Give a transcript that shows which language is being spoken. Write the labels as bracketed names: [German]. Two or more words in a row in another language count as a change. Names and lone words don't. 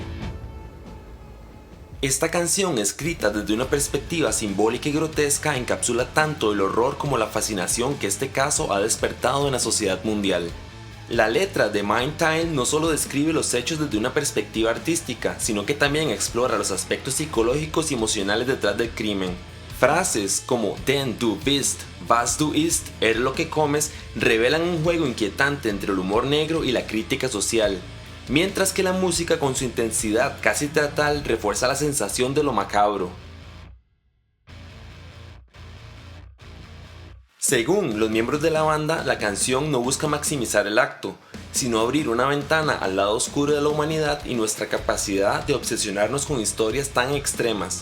[Spanish] Esta canción, escrita desde una perspectiva simbólica y grotesca, encapsula tanto el horror como la fascinación que este caso ha despertado en la sociedad mundial. La letra de Mein Teil no solo describe los hechos desde una perspectiva artística, sino que también explora los aspectos psicológicos y emocionales detrás del crimen. Frases como [German] "Denn du bist, was du isst", [Spanish] eres lo que comes, revelan un juego inquietante entre el humor negro y la crítica social, mientras que la música, con su intensidad casi teatral, refuerza la sensación de lo macabro. Según los miembros de la banda, la canción no busca maximizar el acto, sino abrir una ventana al lado oscuro de la humanidad y nuestra capacidad de obsesionarnos con historias tan extremas.